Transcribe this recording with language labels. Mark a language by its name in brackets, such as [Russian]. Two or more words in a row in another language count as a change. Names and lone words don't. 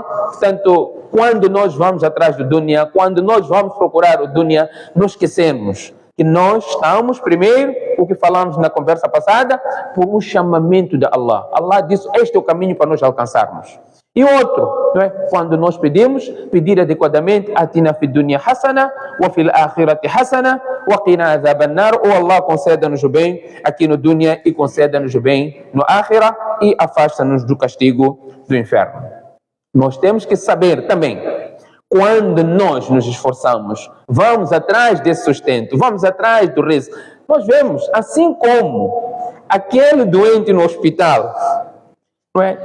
[Portuguese] Portanto, quando nós vamos atrás do dunya, quando nós vamos procurar o dunya, não esquecemos que nós estamos, primeiro, o que falamos na conversa passada, por um chamamento de Allah. Allah disse: este é o caminho para nós alcançarmos. E outro, não é? Quando nós pedimos, pedir adequadamente: [Arabic] آتنا في الدنيا حسنة وفي الآخرة حسنة وقنا عذاب النار. [Portuguese] Ou Allah conceda-nos o bem aqui no dunya e conceda-nos o bem no akhira e afasta-nos do castigo do inferno. Nós temos que saber também, quando nós nos esforçamos, vamos atrás desse sustento, vamos atrás do risco. Nós vemos, assim como aquele doente no hospital, não é?